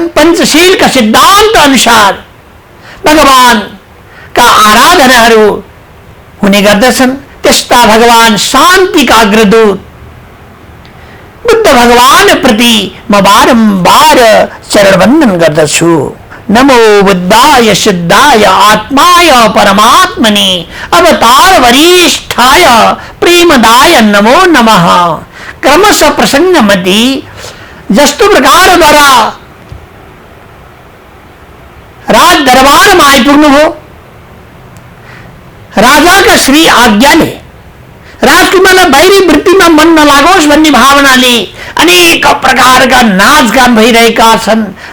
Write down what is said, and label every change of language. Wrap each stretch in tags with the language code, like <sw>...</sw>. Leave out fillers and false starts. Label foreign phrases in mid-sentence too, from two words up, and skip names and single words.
<ne>पंचशीलका सिद्धान्त अनुसार भगवानका आराधनाहरू हुने गर्दछन्। त्यस्ता भगवान शान्तिका अग्रदूत बुद्ध भगवान प्रति म बारम्बार चरण वन्दन गर्दछु।</ne> <sa>नमो बुद्धाय शुद्धाय आत्माय परमात्मने अवतार वरिष्ठाय प्रेमदाय नमो नमः।</sa> <ne>क्रमशः प्रसंग मध्ये जस्तो प्रकारद्वारा राज दरबारमा आइपुग्नु हो, राजाका श्री आज्ञाले राजकुमारलाई बाहिरी वृत्तिमा मन नलागोस् भन्ने भावनाले अनेक प्रकारका नाचगान भइरहेका छन्।</ne>